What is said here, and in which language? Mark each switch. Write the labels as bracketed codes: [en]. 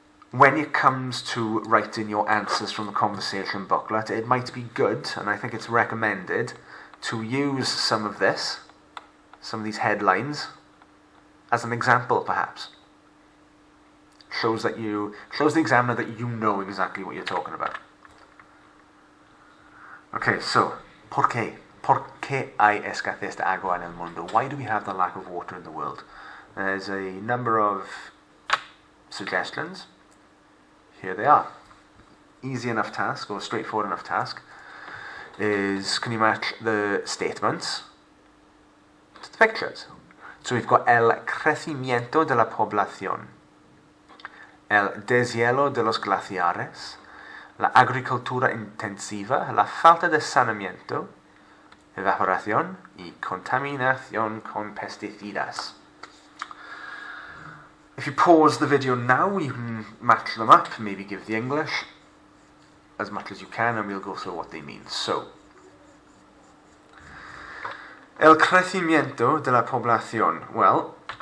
[en] When it comes to writing your answers from the conversation booklet, it might be good, and I think it's recommended, to use some of this, some of these headlines, as an example, perhaps. Shows the examiner that you know exactly what you're talking about. [es] Okay, so, ¿por qué? ¿Por qué hay escasez de agua en el mundo? [en] Why do we have the lack of water in the world? There's a number of suggestions. Here they are. Easy enough task, or straightforward enough task, is can you match the statements to the pictures? So we've got [es] el crecimiento de la población, el deshielo de los glaciares, la agricultura intensiva, la falta de saneamiento, evaporación y contaminación con pesticidas. [en] If you pause the video now, you can match them up, maybe give the English as much as you can, and we'll go through what they mean. [es] So, el crecimiento de la población. Well,